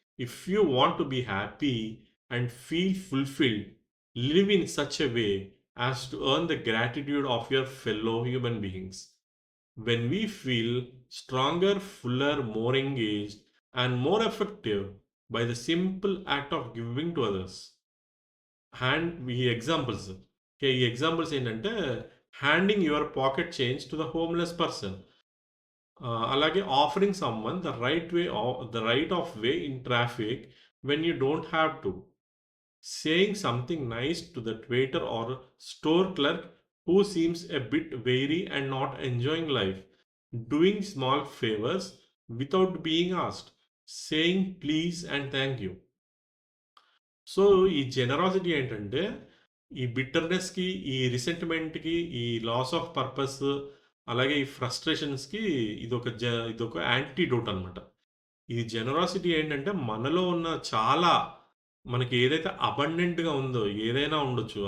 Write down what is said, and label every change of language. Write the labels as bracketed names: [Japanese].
[English] If you want to be happy and feel fulfilled, live in such a way as to earn the gratitude of your fellow human beings. When we feel stronger, fuller, more engaged, and more effective by the simple act of giving to others. [Telugu] ఈ examples ఈ examples ఏంటంటే [English] Handing your pocket change to the homeless person, అలాగే offering someone the right of way in traffic when you don't have to. Saying something nice to that waiter or store clerk who seems a bit weary and not enjoying life. Doing small favors without being asked. Saying please and thank you. [Telugu] So, ఈ generosity ఏంటంటే, ఈ బిట్టర్‌నెస్‌కి, ఈ రిసెంటిమెంట్‌కి, ఈ [English] loss of purpose, [Telugu] అలాగే ఈ ఫ్రస్ట్రేషన్స్‌కి ఇదొక యాంటిడోట్ అనమాట. ఈ జెనరాసిటీ ఏంటంటే, మనలో ఉన్న చాలా మనకి ఏదైతే అబండెంట్‌గా ఉందో, ఏదైనా ఉండొచ్చు.